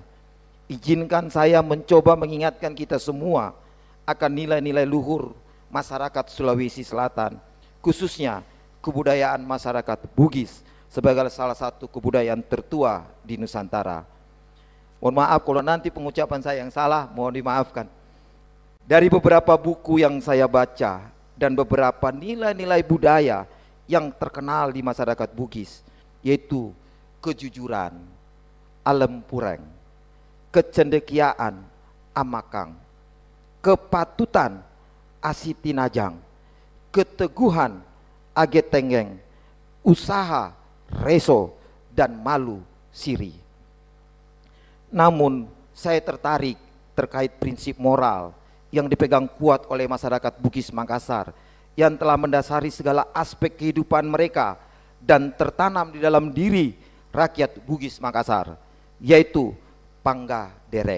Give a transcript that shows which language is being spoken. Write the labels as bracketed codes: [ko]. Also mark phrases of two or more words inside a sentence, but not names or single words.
[id] Izinkan saya mencoba mengingatkan kita semua akan nilai-nilai luhur masyarakat Sulawesi Selatan, khususnya kebudayaan masyarakat Bugis sebagai salah satu kebudayaan tertua di Nusantara. Mohon maaf kalau nanti pengucapan saya yang salah, mohon dimaafkan. Dari beberapa buku yang saya baca dan beberapa nilai-nilai budaya yang terkenal di masyarakat Bugis, yaitu kejujuran, alempureng, kecendekiaan, amakang, kepatutan, asitinajang, keteguhan, agetenggeng, usaha, reso, dan malu, siri. Namun saya tertarik terkait prinsip moral yang dipegang kuat oleh masyarakat Bugis Makassar, yang telah mendasari segala aspek kehidupan mereka dan tertanam di dalam diri rakyat Bugis Makassar, yaitu Pangga Dereng.